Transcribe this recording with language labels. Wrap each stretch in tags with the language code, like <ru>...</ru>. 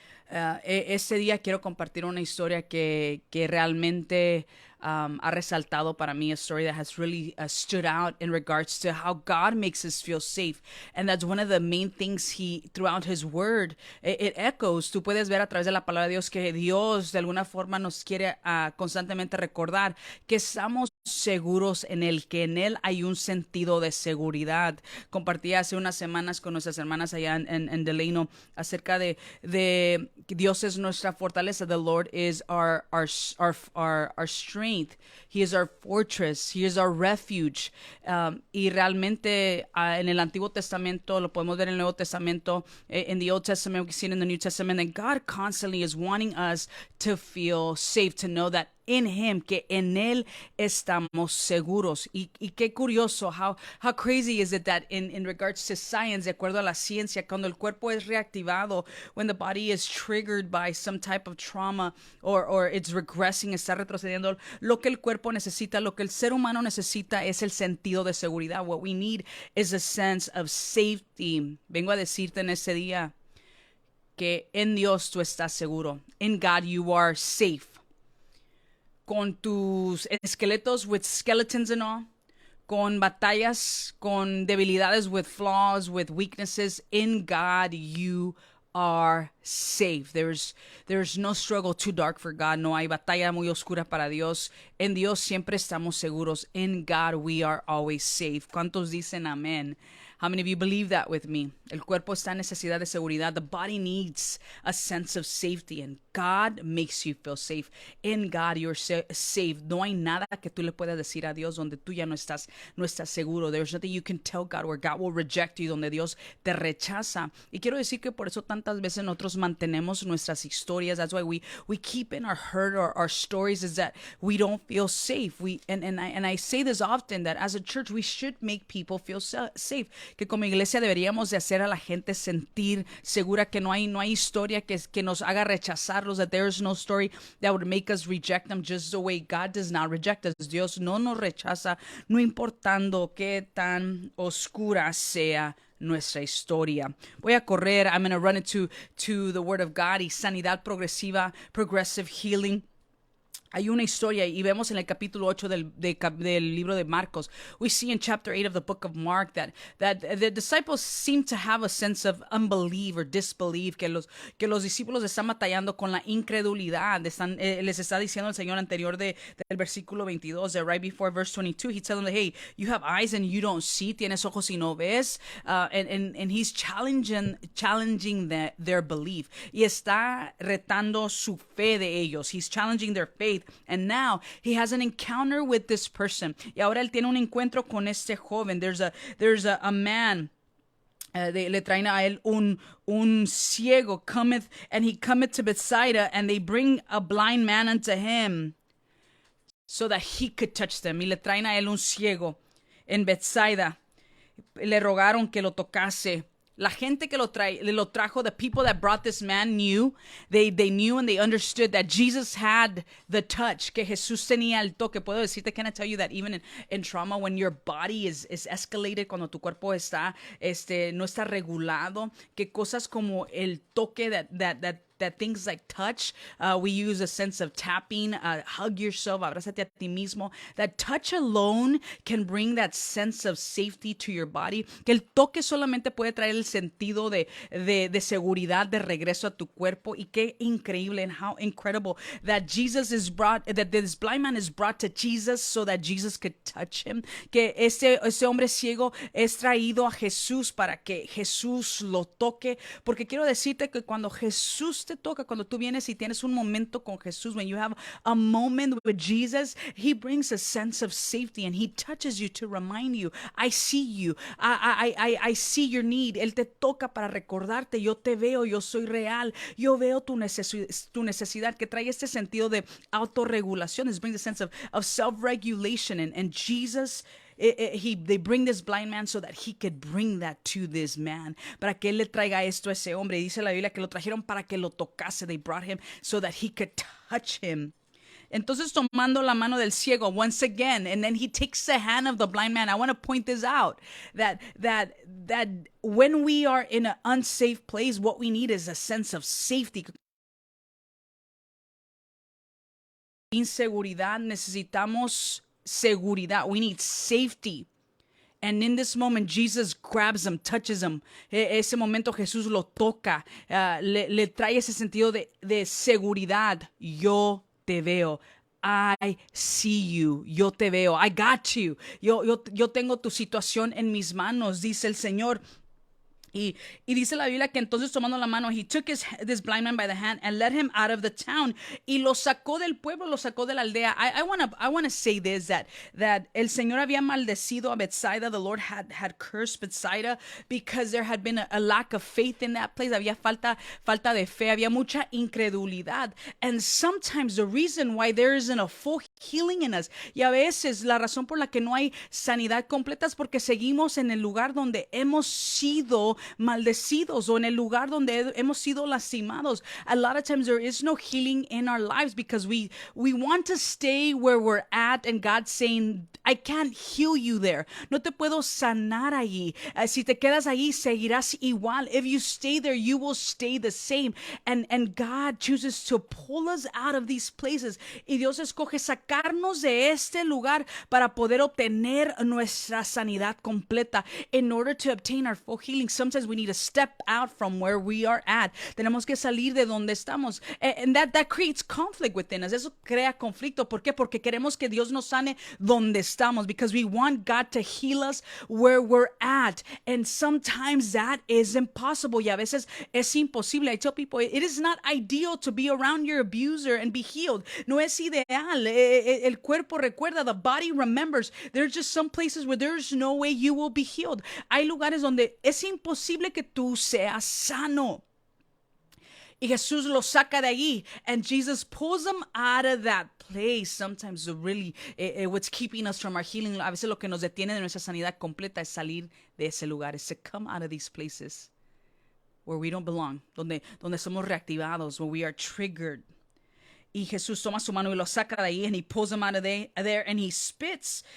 <es>Ese día quiero compartir una historia que realmente ha resaltado para mí,</es> <en>a story that has really stood out in regards to how God makes us feel safe. And that's one of the main things throughout his word, it echoes.</en> <es>Tú puedes ver a través de la palabra de Dios que Dios de alguna forma nos quiere constantemente recordar que estamos seguros en él, que en él hay un sentido de seguridad. Compartí hace unas semanas con nuestras hermanas allá en Delano acerca de Dios es nuestra fortaleza.</es> <en>The Lord is our strength. He is our fortress. He is our refuge.</en> <es>Y realmente en el Antiguo Testamento, lo podemos ver en el Nuevo Testamento,</es> <en>in the Old Testament, we see it in the New Testament, that God constantly is wanting us to feel safe, to know that in him,</en> <es>que en él estamos seguros. Y qué curioso,</es> <en>how crazy is it that in regards to science,</en> <es>de acuerdo a la ciencia, cuando el cuerpo es reactivado,</es> <en>when the body is triggered by some type of trauma, or it's regressing,</en> <es>está retrocediendo, lo que el cuerpo necesita, lo que el ser humano necesita es el sentido de seguridad.</es> <en>What we need is a sense of safety.</en> <es>Vengo a decirte en ese día que en Dios tú estás seguro.</es> <en>In God you are safe.</en> <es>Con tus esqueletos,</es> <en>with skeletons and all,</en> <es>con batallas, con debilidades,</es> <en>with flaws, with weaknesses, in God you are safe. There's no struggle too dark for God.</en> <es>No hay batalla muy oscura para Dios. En Dios siempre estamos seguros.</es> <en>In God we are always safe.</en> <es>¿Cuántos dicen amén?</es> <en>How many of you believe that with me?</en> <es>El cuerpo está en necesidad de seguridad.</es> <en>The body needs a sense of safety, and God makes you feel safe. In God you're safe.</en> <es>No hay nada que tú le puedas decir a Dios donde tú ya no estás seguro.</es> <en>There's nothing you can tell God where God will reject you,</en> <es>donde Dios te rechaza. Y quiero decir que por eso tantas veces nosotros mantenemos nuestras historias.</es> <en>That's why we keep in our hurt or our stories, is that we don't feel safe. I say this often, that as a church we should make people feel safe.</en> <es>Que como iglesia deberíamos de hacer a la gente sentir segura, que no hay historia que nos haga rechazarlos,</es> <en>that there is no story that would make us reject them, just the way God does not reject us.</en> <es>Dios no nos rechaza, no importando qué tan oscura sea nuestra historia. Voy a correr.</es> <en>I'm going to run into the Word of God.</en> <es>Y sanidad progresiva,</es> <en>progressive healing.</en> <es>Hay una historia y vemos en el capítulo 8 del libro de Marcos.</es> <en>We see in chapter 8 of the book of Mark that the disciples seem to have a sense of unbelief or disbelief,</en> <es>que los discípulos están batallando con la incredulidad. Les está diciendo el Señor anterior del versículo 22,</es> <en>that right before verse 22, he's telling them, hey, you have eyes and you don't see,</en> <es>tienes ojos y no ves,</es> <en>and he's challenging their belief.</en> <es>Y está retando su fe de ellos.</es> <en>He's challenging their faith. And now he has an encounter with this person.</en> <es>Y ahora él tiene un encuentro con este joven.</es> <en>There's a man.</en> <es>Le traen a él un ciego,</es> <en>and he cometh to Bethsaida, and they bring a blind man unto him so that he could touch them.</en> <es>Y le traen a él un ciego en Bethsaida. Le rogaron que lo tocase. La gente que lo trajo,</es> <en>the people that brought this man knew, they knew and they understood that Jesus had the touch,</en> <es>que Jesús tenía el toque. Puedo decirte,</es> <en>can I tell you that even in trauma, when your body is escalated,</en> <es>cuando tu cuerpo está, no está regulado, que cosas como el toque</es> <en>that things like touch, we use a sense of tapping, hug yourself,</en> <es>abrázate a ti mismo.</es> <en>That touch alone can bring that sense of safety to your body.</en> <es>Que el toque solamente puede traer el sentido de seguridad, de regreso a tu cuerpo. Y qué increíble,</es> <en>and how incredible that that this blind man is brought to Jesus so that Jesus could touch him.</en> <es>Que ese hombre ciego es traído a Jesús para que Jesús lo toque. Porque quiero decirte que cuando Jesús te toca, cuando tú vienes y tienes un momento con Jesús,</es> <en>when you have a moment with Jesus, he brings a sense of safety and he touches you to remind you, I see you, I see your need.</en> <es>Él te toca para recordarte, yo te veo, yo soy real, yo veo tu necesidad, que trae este sentido de autorregulación.</es> <en>It brings a sense of self-regulation, and Jesus, they bring this blind man so that he could bring that to this man,</en> <es>para que él le traiga esto a ese hombre. Y dice la Biblia que lo trajeron para que lo tocase.</es> <en>They brought him so that he could touch him.</en> <es>Entonces, tomando la mano del ciego</es> <en>once again, and then he takes the hand of the blind man. I want to point this out, that when we are in an unsafe place, what we need is a sense of safety.</en> <es>Inseguridad, necesitamos seguridad.</es> <en>We need safety. And in this moment, Jesus grabs him, touches him.</en> <es>Ese momento Jesús lo toca, le trae ese sentido de seguridad. Yo te veo.</es> <en>I see you.</en> <es>Yo te veo.</es> <en>I got you.</en> <es>Yo tengo tu situación en mis manos, dice el Señor. Y dice la Biblia que entonces, tomando la mano,</es> <en>he took this blind man by the hand and led him out of the town.</en> <es>Y lo sacó del pueblo, lo sacó de la aldea.</es> <en>I wanna say this, that</en> <es>el Señor había maldecido a Bethsaida.</es> <en>The Lord had cursed Bethsaida because there had been a lack of faith in that place.</en> <es>Había falta de fe, había mucha incredulidad.</es> <en>And sometimes the reason why there isn't a full healing in us,</en> <es>y a veces la razón por la que no hay sanidad completa, es porque seguimos en el lugar donde hemos sido maldecidos, o en el lugar donde hemos sido lastimados.</es> <en>A lot of times there is no healing in our lives because we want to stay where we're at, and God's saying, I can't heal you there.</en> <es>No te puedo sanar allí. Si te quedas allí, seguirás igual.</es> <en>If you stay there, you will stay the same. And God chooses to pull us out of these places.</en> <es>Y Dios escoge sacarnos de este lugar para poder obtener nuestra sanidad completa.</es> <en>In order to obtain our full healing, sometimes we need to step out from where we are at.</en> <es>Tenemos que salir de donde estamos.</es> <en>And that creates conflict within us.</en> <es>Eso crea conflicto. ¿Por qué? Porque queremos que Dios nos sane donde estamos.</es> <en>Because we want God to heal us where we're at. And sometimes that is impossible.</en> <es>Y a veces es imposible.</es> <en>I tell people, it is not ideal to be around your abuser and be healed.</en> <es>No es ideal. El cuerpo recuerda,</es> <en>the body remembers. There's just some places where there's no way you will be healed.</en> <es>Hay lugares donde es imposible que tú seas sano. Y Jesús lo saca de allí.</es> <en>And Jesus pulls them out of that place. Sometimes really, what's keeping us from our healing,</en> <es>a veces lo que nos detiene de nuestra sanidad completa es salir de ese lugar.</es> <en>Es to come out of these places where we don't belong.</en> <es>Donde somos reactivados,</es> <en>where we are triggered.</en> <es>Y Jesús toma su mano y lo saca de ahí,</es> <en>and he pulls him out of there, and he spits.</en>